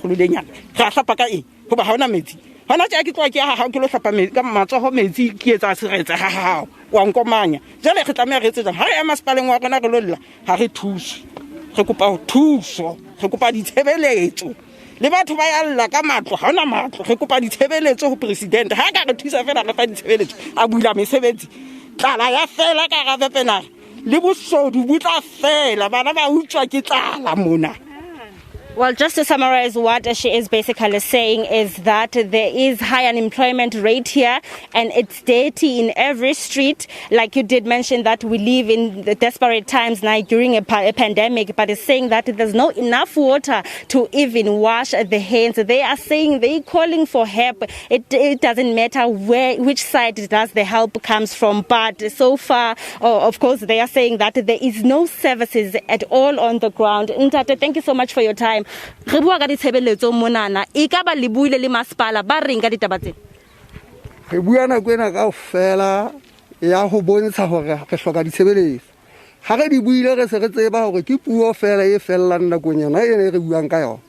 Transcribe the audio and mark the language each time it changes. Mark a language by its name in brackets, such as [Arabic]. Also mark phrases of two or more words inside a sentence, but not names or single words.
[Southern Sotho] khululenyana re hlapa ka eng hoba ha ona metsi hona tja ke tloa ke ha ke lo hlapa metsi ka matsoho metsi ke etsa seretse ha ha wa nkomanya jale re tlameha re etsetsang ha ya masipaleng wa rona re lo lla ha re thuso re kopa thuso re kopa ditshebeletso le batho ba ya lla ka matlo ha ona matlo re kopa ditshebeletso ho president ha ka re thusa fela re fa ditshebeletso a bula mesebetsi tlala ya fela ka ga Wepener le bosodu butla fela bana ba utswa ke tlala mona [English] Well, just to summarize, what she is basically saying is that there is high unemployment rate here and it's dirty in every street. Like you did mention that we live in the desperate times now during a pandemic, but it's saying that there's not enough water to even wash the hands. They are saying they're calling for help. It doesn't matter which side does the help comes from, but so far, of course, they are saying that there is no services at all on the ground. Ntate, thank you so much for your time. [Southern Sotho] Re bua ka ditshebeletso monana e ka ba le buile le masepala ba reng ka ditaba tsena. Re bua nako ena kaofela ya go bontsha gore re hloka ditshebeletso. Ha re di buile re se re tseba gore ke puo fela e fellang nakong ena e re buang ka yona.